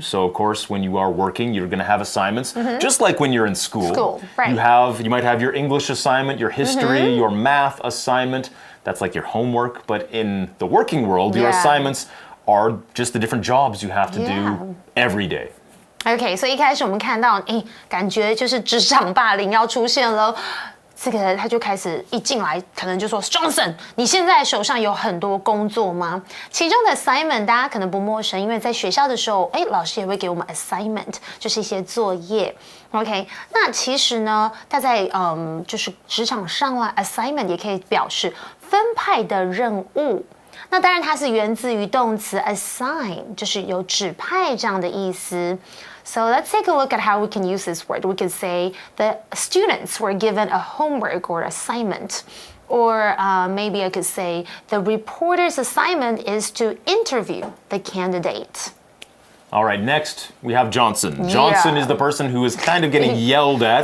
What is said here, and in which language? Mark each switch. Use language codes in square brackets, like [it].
[en] So, of course, when you are working, you're going to have assignments, just like when you're in school. Right. You might have your English assignment, your history, your math assignment. That's like your homework. But in the working world, your assignments are just the different jobs you have to do every day. [zh] OK， 所以一开始我们看到，感觉就是职场霸凌要出现了。这个他就开始一进来，可能就说 Johnson， 你现在手上有很多工作吗？其中的 assignment 大家可能不陌生，因为在学校的时候，老师也会给我们 assignment， 就是一些作业。 OK， 那其实呢，它在就是职场上啦 ，assignment 也可以表示分派的任务。那当然，它是源自于动词 assign， 就是有指派这样的意思。 [en] So let's take a look at how we can use this word. We could say the students were given a homework or assignment. Or maybe I could say the reporter's assignment is to interview the candidate. All right, next we have Johnson. Johnson is the person who is kind of getting yelled at.